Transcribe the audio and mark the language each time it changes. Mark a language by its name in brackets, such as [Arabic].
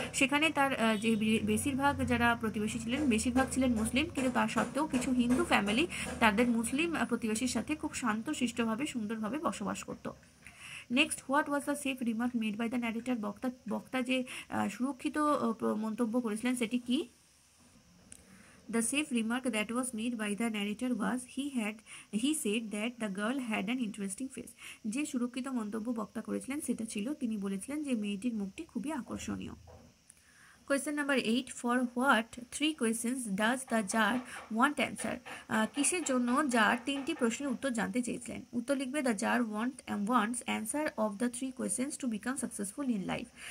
[Bangla] সেখানে তার যে বেশিরভাগ যারা প্রতিবেশী ছিলেন বেশিরভাগ ছিলেন মুসলিম, কিন্তু তার সত্ত্বেও কিছু হিন্দু ফ্যামিলি তাদের মুসলিম প্রতিবেশীর সাথে খুব শান্ত শিষ্টভাবে সুন্দরভাবে বসবাস করত। [English] Next, what was the safe remark made by the narrator? [Bangla] বক্তা যে সুরক্ষিত মন্তব্য করেছিলেন সেটি কি? [English] The safe remark that was made by the narrator was he said that the girl had an interesting face. [Bangla] যে সুরক্ষিত মন্তব্য বক্তা করেছিলেন সেটা ছিল, তিনি বলেছিলেন যে মেয়েটির মুখটি খুবই আকর্ষণীয়। [English] Question number 8, for what 3 questions does the jar want answer? [Bangla] কিসের জন্য জার 3টি প্রশ্নের উত্তর জানতে চেয়েছিলেন? উত্তর লিখবে, [English] The jar wants answer of the 3 questions to become successful in life.